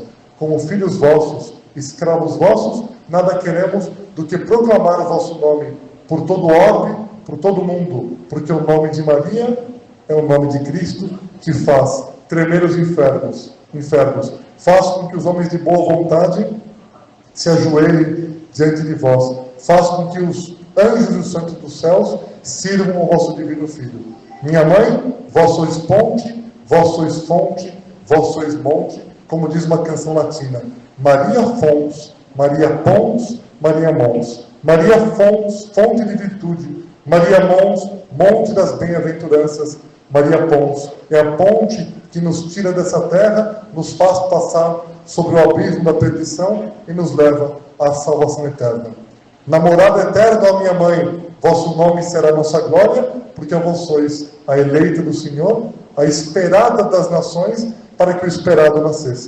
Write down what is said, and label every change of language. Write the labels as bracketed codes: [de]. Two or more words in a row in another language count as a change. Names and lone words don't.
[pt] Como filhos vossos, escravos vossos, nada queremos do que proclamar o vosso nome por todo o orbe, por todo o mundo, porque o nome de Maria é o nome de Cristo que faz tremer os infernos, faz com que os homens de boa vontade se ajoelhem diante de vós, faz com que os anjos e os santos dos céus sirvam ao vosso divino Filho. Minha mãe, vós sois ponte, vós sois fonte, vós sois monte, como diz uma canção latina. [la] Maria Fons, Maria Pons, Maria Mons. Maria Fons, [pt] fonte de virtude. [la] Maria Mons, [pt] monte das bem-aventuranças. [la] Maria Pons [pt] é a ponte que nos tira dessa terra, nos faz passar sobre o abismo da perdição e nos leva à salvação eterna. Namorada eterna, ó minha mãe, vosso nome será nossa glória, porque vós sois a eleita do Senhor, a esperada das nações, para que o esperado nascesse.